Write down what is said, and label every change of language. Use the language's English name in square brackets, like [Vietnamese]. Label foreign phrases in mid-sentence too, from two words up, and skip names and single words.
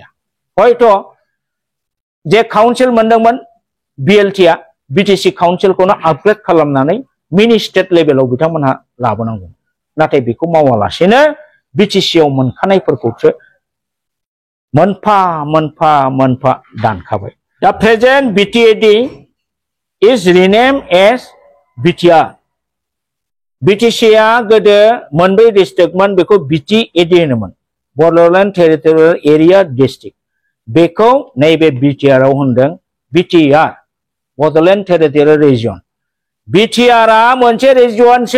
[Bodo] हयथ' जे काउन्सिल मोनदोंमोन बिएलटिआ बिटिसि काउन्सिलखौनो आपग्रेड खालामनानै मिनि स्टेट लेभेलाव बिथांमोनहा लाबोनांगौ। नाथाय बेखौ मावालासेनो बिटिसिआव मोनखानायफोरखौसो मोनफा मोनफा मोनफा दानखाबाय। [English] दा present BTAD is renamed as BTR. [Bodo] बिटिसिआ गोदो मोनब्रै डिस्ट्रिक्टमोन बेखौ बिटिएडि होनोमोन। बड'लेण्ड टेरिटरियेल एरिया डिस्ट्रिक्ट। बेखौ नैबे बिटिआरआव होनदों बिटिआर बड'लेण्ड टेरिटरियेल रिजन। बिटिआरआ मोनसे रिजनसो।